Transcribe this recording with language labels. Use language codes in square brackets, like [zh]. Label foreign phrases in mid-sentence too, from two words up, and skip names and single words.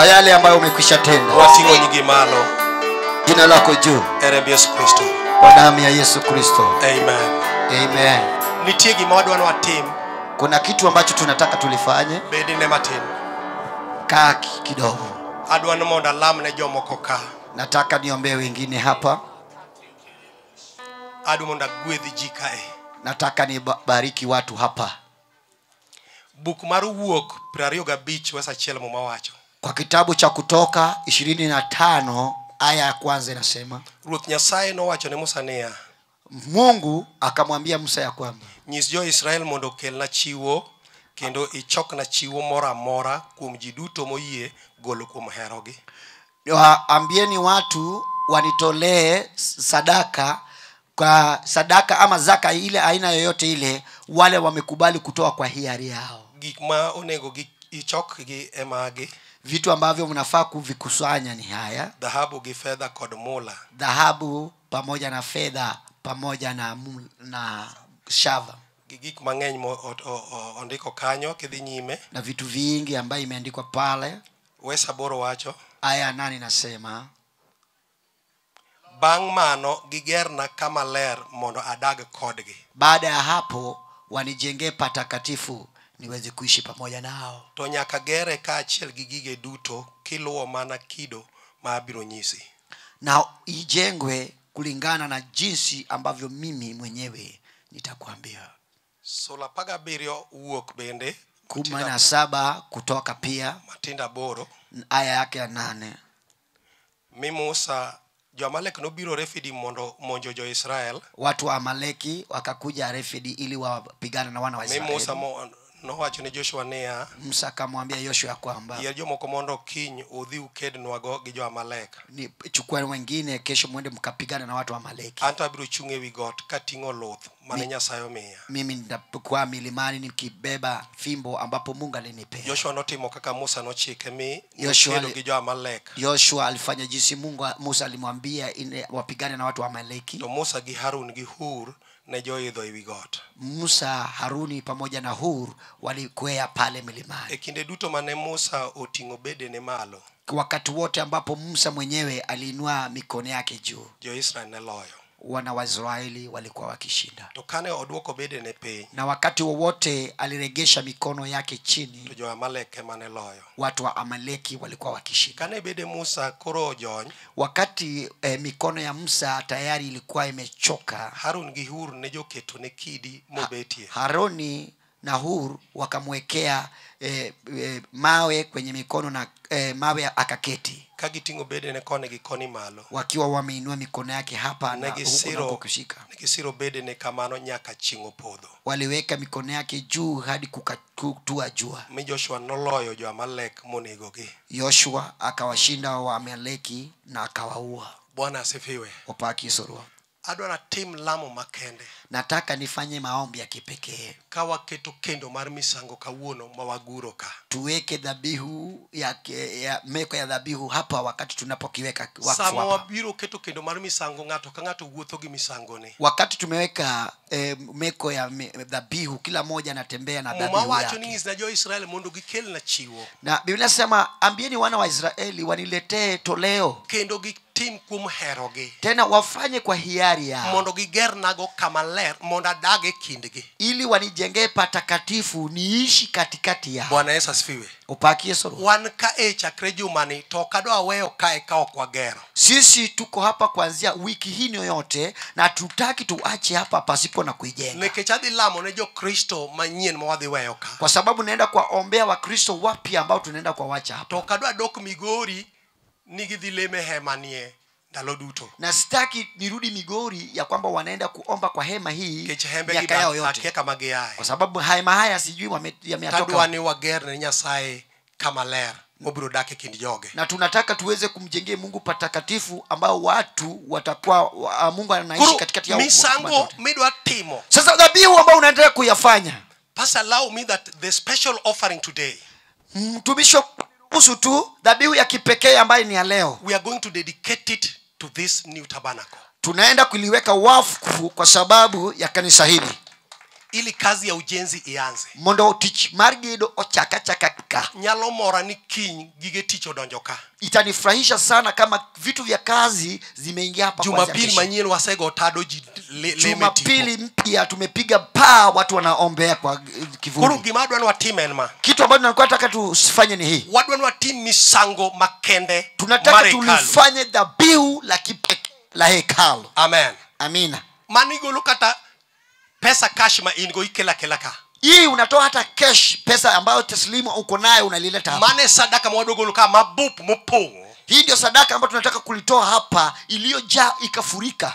[sw] yale ambayo umekwisha tenda. [luo] Wating'o nyingi malo. [sw] Jina lako juu. [luo] E remb Yesu Kristo. [sw] Kwa damu ya Yesu Kristo. Amen. Amen. [luo] Nitie gima wadwano watim. [sw] Kuna kitu ambacho tunataka tulifanye. [luo] Bedine matin. [sw] Kaa kidogo. [luo] Adwano mondo alam ne jomoko ka. [sw] Nataka niombee wengine hapa. [luo] Adwano mondo agwedhi ji kae. [sw] Nataka nibariki watu hapa. [luo] Buk mar Wuok 25 verse 1 muma wacho. [sw] Kwa kitabu cha Kutoka 25 aya ya kwanza inasema, [luo] Ruoth Nyasaye nowacho ne Musa niya, [sw] Mungu akamwambia Musa ya kwamba, [luo] nyis jo Israel mondo okelna chiwo kendo ichokna chiwo moro amora kuom ji duto moyie golo kuom herogi. [sw] ambieni watu wanitolee sadaka, kwa sadaka ama zaka ile aina yoyote ile, wale wamekubali kutoa kwa hiari yao. [luo] Gik ma onego ichokgi emagi. [sw] Vitu ambavyo mnafaa kuvikusanya ni haya: [luo] dhahabu gi fedha kod mula. [sw] Dhahabu pamoja na fedha pamoja na shava. [luo] Gik mang'eny ondiko kanyo kidhi nyime. [sw] Na vitu vingi ambayo imeandikwa pale. [luo] Wesa boro wacho. [sw] Aya 8 nasema, [luo] bang' mano gigerna kama ler mondo adag kodgi. [sw] Baada ya hapo wanijengee patakatifu niweze kuishi pamoja nao. [luo] To nyaka gere kaachiel gi gige duto kiluwo mana kido ma abiro nyisi. [sw] Na ijengwe kulingana na jinsi ambavyo mimi mwenyewe nitakwambia. [luo] Sura 17 Wuok bende [sw] 17 Kutoka pia [luo] matinda boro [sw] aya yake ya 8. [luo] Mi Musa jo-Amalek nobiro Refidi mondo monjo jo Israel. [sw] Watu wa Amaleki wakakuja Refidi ili wapigane na wana wa Israeli. [luo] Mi Musa nowacho ne Joshua niya, [sw] Musa akamwambia Yoshua kwamba, [luo] yier jomoko mondo kiny udhi ukednwago gi jo-Amalek. [sw] Ni chukua wengine kesho mwende mkapigana na watu wa Amaleki. [luo] Anto abiro chung' ewi got kating'o luth mane Nyasaye omiya. [sw] Mimi nitakuwa milimani nikibeba fimbo ambapo Mungu alinipea. [luo] Joshua notimo kaka Musa nochike mi Joshua gi jo-Amalek. [sw] Joshua alifanya jinsi Musa alimwambia wapigane na watu wa Amaleki. [luo] To Musa gi Harun gi Hur ne joidho ewi got. [sw] Musa, Haruni pamoja na Hur walikwea pale milimani. [luo] E kinde duto mane Musa oting'o bedene malo, [sw] Wakati wote ambapo Musa mwenyewe aliinua mikono yake juu, [luo] jo-Israel ne loyo. [sw] wana wa Israeli walikuwa wakishinda. [luo] To kane odwoko bedene piny, [sw] Na wakati wowote aliregesha mikono yake chini, [luo] to jo-Amalek ema ne loyo. [sw] watu wa Amaleki walikuwa wakishinda. [luo] Kane bede Musa koro ojony, [sw] Wakati mikono ya Musa tayari ilikuwa imechoka, [luo] Harun gi Hur ne joketo ne kidi mobetie. [sw] Haroni na Hur wakamwekea mawe kwenye mikono na mawe akaketi, [luo] Ka giting'o bedene koni gi koni malo, [sw] wakiwa wameinua mikono yake hapa na huko na kushika. [luo] negisiro bedene kamano nyaka chieng' opodho. [sw] Waliweka mikono yake juu hadi kutua jua. [luo] Mi Joshua noloyo jo-Amalek monegogi. [sw] Yoshua akawashinda wa Amaleki na akawaua. Bwana asifiwe. [luo] Opaki sorwa. Adwara tim lamo makende. [sw] Nataka nifanye maombi ya kipekee. [luo] Ka waketo kendo mar misango kawuono ma waguro ka. [sw] Tuweke dhabihu ya meko ya dhabihu hapa wakati tunapokiweka wakfu [luo] Sama [sw] hapa. [luo] wabiro keto kendo mar misango ng'ato ka ng'ato wuotho gi misangone. [sw] Wakati tumeweka meko ya dhabihu, kila moja anatembea na dhabihu [luo] Muma wacho [sw] yake. [luo] ni na jo-Israel mondo gikel na chiwo. [sw] Na Biblia inasema, ambieni wana wa Israeli waniletee toleo. [luo] Kendo gitim kuom herogi. [sw] Tena wafanye kwa hiari yao, [luo] Mondo giger nago kama ler mondo adage kindgi. [sw] ili wanijengee patakatifu niishi katikati yao. Bwana Yesu asifiwe. [luo] Upakie soro. Wan ka chakre jumani to kadwa weyo kae ka ok wagero. [sw] Sisi tuko hapa kuanzia wiki hii yote na tutaki tuache hapa pasipo na kuijenga. [luo] Nikech adhi lamo ne jo-Kristo manyien ma wadhi weyo ka. [sw] Kwa sababu naenda kuwaombea Wakristo wapya ambao tunaenda kuwacha hapa. [luo] To kadwa dok Migori ni gidhi leme hema nie ndalo duto. [sw] Na sitaki nirudi Migori ya kwamba wanaenda kuomba kwa hema hii [luo] Nikech hembe [sw] miaka yao yote. [luo] akia kama giaye. [sw] Kwa sababu hema haya sijui yametoka. [luo] Tadwa ni wager ne Nyasaye kama ler mobiro dak e kind joge. [sw] Na tunataka tuweze kumjengea Mungu patakatifu ambao watu watakuwa Mungu anaishi katikati yao. [luo] Misango midwa timo. [sw] Sasa dhabihu ambao unaendelea kuyafanya, [en] Pastor, allow me that the special offering today, [sw] mtumishi kuhusu tu dhabihu ya kipekee ambayo ni ya leo, [en] we are going to dedicate it to this new tabernacle. [sw] tunaenda kuliweka wakfu kwa sababu ya kanisa hili. ili kazi ya ujenzi ianze. [luo] mondo tich mar gedo ochaka. Nyalo mora ni kiny gige tich odonjo ka. [sw] Itanifurahisha sana kama vitu vya kazi zimeingia hapa. [luo] Jumapili manyien wasego tado ji [sw] Jumapili mpya tumepiga paa, watu wanaombea kwa kivuli. [luo] Kuru gimadwa ni watime enma. [sw] Kitu ambacho tunataka nataka tufanye ni hii. [luo] Wadwa ni watime misango makende. [sw] Tunataka tulifanye dhabihu la hekalu. Amen. Amina. [luo] Manigolo kata pesa cash ma ingo ikela ka. [sw] Hii unatoa hata cash, pesa ambayo taslimu uko nayo unalileta hapa. [luo] Mane sadaka mwadogolo ka mabup mupongo. [sw] Hii ndio sadaka ambayo tunataka kulitoa hapa, iliyojaa ikafurika.